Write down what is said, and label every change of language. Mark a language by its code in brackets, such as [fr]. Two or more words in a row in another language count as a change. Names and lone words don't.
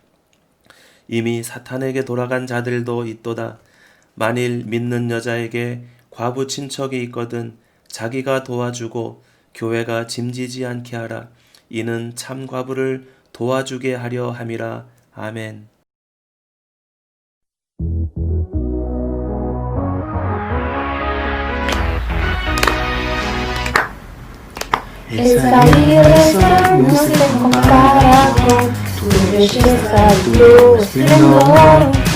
[ko] 이미 사탄에게 돌아간 자들도 있도다. 만일 믿는 여자에게 과부 친척이 있거든 자기가 도와주고 교회가 짐지지 않게 하라. 이는 참 과부를 도와주게 하려 함이라. 아멘. [es] Esa belleza no se compara con tu belleza y tu esplendor.